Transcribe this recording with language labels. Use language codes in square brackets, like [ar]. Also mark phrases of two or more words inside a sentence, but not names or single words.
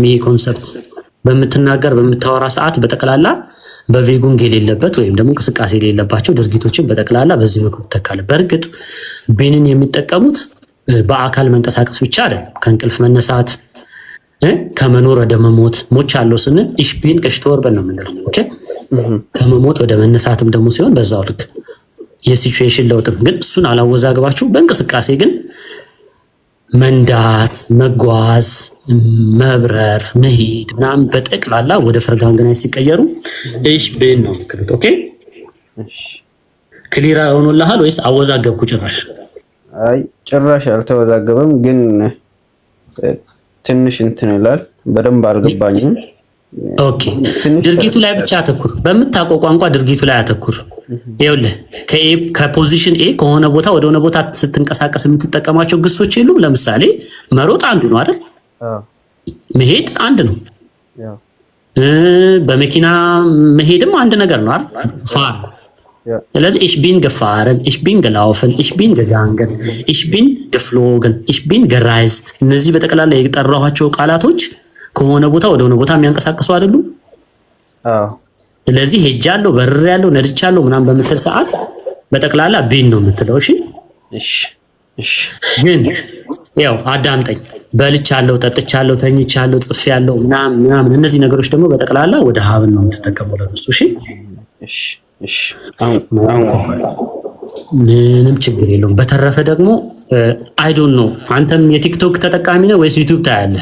[am] ይሄ ኮንሰፕት በምታወራ ሰዓት በጠቅላላ በቬጉንግ የሌለበት ወይም ደግሞ እንቅስቃሴ የሌለባቸው ድርጊቶችን በጠቅላላ በዚህ መልኩ ተካለ በርግጥ ቢንን የሚጠቀሙት በአካል መንቀሳቀስ ብቻ አይደለም ከእንቅልፍ መነሳት ከመኖር ወደ መሞት ሞቻለሁ ስንል [de] ich bin gestorben [am] ነው የምንለው ኦኬ ከመሞት ወደ መነሳትም ደግሞ ሲሆን በዛው ልክ የሲቹዌሽን ለውጥም ግን እሱን አላወዛግባችሁ በእንቅስቃሴ ግን መንዳት መጓዝ መብረር መሄድ ምናምን በጠቅላላ ወደ vergangenheit ሲቀየሩ [de] ich bin [am] ነው የምትሉት ኦኬ እሺ ክሊራ ሆኖልሃል ወይስ አወዛገብኩ ጭራሽ አይ ጭራሽ አልተወዛገበም ግን ትንሽ እንትን ይላል በደንብ አልገባኝም ኦኬ ድርጊቱ ላይ ብቻ አተኩር። በምታውቀው ቋንቋ ድርጊቱ ላይ አተኩር። ይኸውልህ ከፖዚሽን ኤ ከሆነ ቦታ ወደ ሆነ ቦታ ስትንቀሳቀስ የምትጠቀማቸው ግሶች የሉም። ለምሳሌ መሮጥ አንዱ ነው አይደል? መሄድ አንድ ነው። በመኪና መሄድም አንድ ነገር ነው አይደል? ፋር ስለዚህ [de] ich bin gefahren, ich bin gelaufen, ich bin gegangen, ich bin geflogen, ich bin gereist [am] እነዚህ በጠቅላላ የጠራኋቸው ቃላቶች ከሆነ ቦታ ወደ ሆነ ቦታ የሚያንቀሳቅሱ አይደሉም? ስለዚህ ሄጃለሁ፣ በርሬያለሁ፣ ነድቻለሁ ምናምን በምትል ሰዓት በጠቅላላ ቢን ነው የምትለው። እሺ ግን ያው አዳምጠኝ። በልቻለሁ፣ ጠጥቻለሁ፣ ተኝቻለሁ፣ ጽፌያለሁ ምናምን እነዚህ ነገሮች ደግሞ በጠቅላላ ወደ ሀብን ነው የምትጠቀመው ለነሱ። እሺ ምንም ችግር የለውም። በተረፈ ደግሞ [en] I don't know [am] አንተም የቲክቶክ ተጠቃሚ ነህ ወይስ ዩቲዩብ ታያለህ?